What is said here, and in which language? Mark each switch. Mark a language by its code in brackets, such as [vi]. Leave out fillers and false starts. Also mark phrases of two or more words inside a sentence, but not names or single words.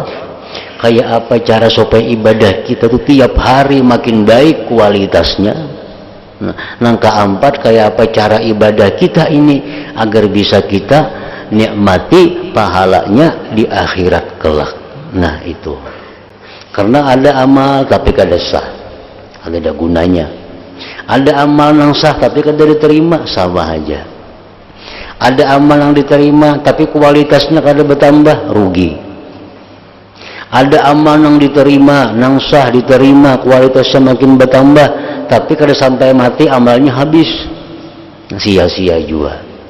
[bjn] Kayak apa cara supaya ibadah kita itu tiap hari makin baik kualitasnya? Nah, keempat, kayak apa cara ibadah kita ini agar bisa kita nikmati pahalanya di akhirat kelak. Nah itu, karena ada amal tapi kada sah, ada gunanya. Ada amal yang sah tapi kada diterima, sama aja. Ada amal yang diterima tapi kualitasnya kada bertambah, rugi. Ada amal yang diterima, yang sah diterima, kualitasnya makin bertambah, tapi kada sampai mati amalnya habis, sia-sia juga.